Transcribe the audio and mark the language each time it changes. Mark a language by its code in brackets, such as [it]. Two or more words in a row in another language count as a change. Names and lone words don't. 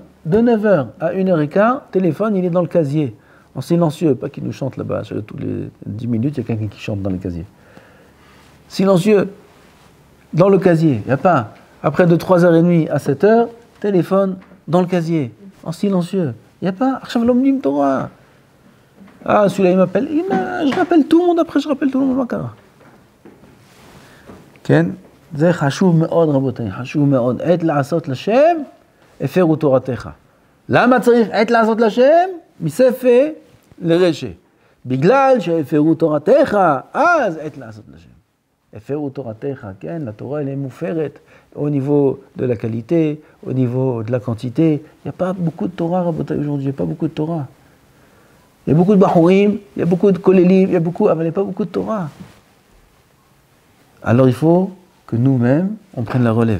[fr] De 9h à 1h15, téléphone, il est dans le casier, en silencieux, pas qu'il nous chante là-bas, toutes les 10 minutes, il y a quelqu'un qui chante dans le casier. Silencieux, dans le casier, il n'y a pas... Après de 3h30 à 7h, téléphone dans le casier, en silencieux. Il n'y a pas [he] עכשיו לומדים תורה. [fr] Ah, celui-là, il m'appelle. Je rappelle tout le monde, après je rappelle tout le monde. [he] Ken, זה חשוב מאוד, רבותיי, חשוב מאוד. עת לעשות לשם, הפרו תורתך. למה צריך עת לעשות לשם? מספר לרשע. בגלל שהפרו תורתך, אז עת לעשות לשם. הפרו תורתך, כן, [fr] la Torah, elle est מופרת. Au niveau de la qualité, au niveau de la quantité, il n'y a pas beaucoup de Torah aujourd'hui, il n'y a pas beaucoup de Torah. Il y a beaucoup de Bahurim, il y a beaucoup de Kolélim, mais il n'y a pas beaucoup de Torah. Alors il faut que nous-mêmes, on prenne la relève.